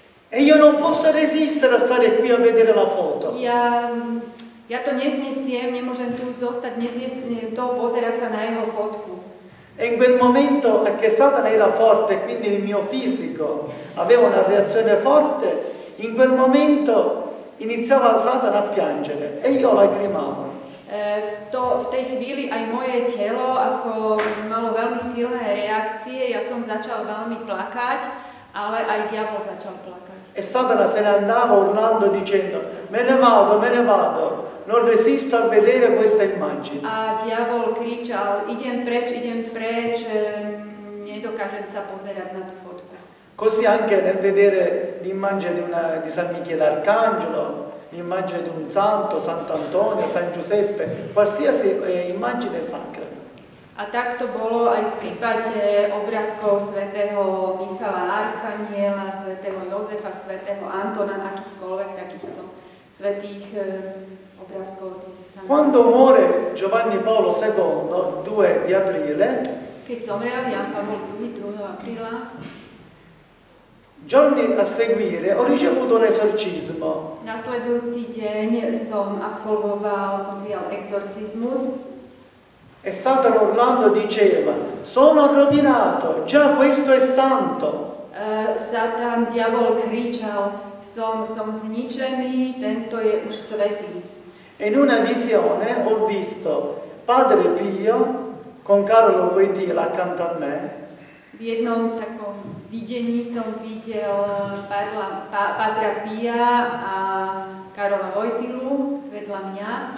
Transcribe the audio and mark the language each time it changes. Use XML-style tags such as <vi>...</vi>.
<it>E io non posso resistere a stare qui a vedere la foto.</it> <sk>Ja to neznesiem, nemôžem tu zostať, neznesiem to, pozerať sa na jeho fotku.</sk> <it>E in quel momento, che Satana era forte, quindi il mio fisico aveva una reazione forte, in quel momento iniziava Satana a piangere e io lacrimavo.</it> <sk>V tej chvíli aj moje telo ako malo veľmi silné reakcie, ja som začal veľmi plakať, ale aj diabol začal plakať.</sk> <it>E Satana se ne andava urlando dicendo, me ne vado, non resisto a vedere questa immagine.</it> <sk>A diabol kričal, idem preč, nedokážem sa pozerať na tú fotku.</sk> <it>Così anche nel vedere l'immagine di San Michele Arcangelo, l'immagine di un santo, Sant'Antonio, San Giuseppe, qualsiasi immagine sacra.</it> <sk>A tak to bolo aj v prípade obrázkov svätého Michala Archaniela, svätého Jozefa, svätého Antona, akýchkoľvek takýchto svätých obrázkov.</sk> <it>Quando muore Giovanni Paolo II, 2 di aprile,</it> <sk>keď zomrel Jan Pavol II 2. apríla,</sk> <it>giorni a seguire ho ricevuto un esorcismo.</it> <sk>Nasledujúci deň som prijal exorcizmus.</sk> <it>E Satana urlando diceva, sono rovinato, già questo è santo.</it> <sk>Satan, diabol kričal, som zničený, tento je už svätý.</sk> <it>E in una visione ho visto Padre Pio con Carlo Wojtyla accanto a me.</it> <sk>V jednom takom videní som videl Padra Pia a Karola Wojtylu vedľa mňa.</sk>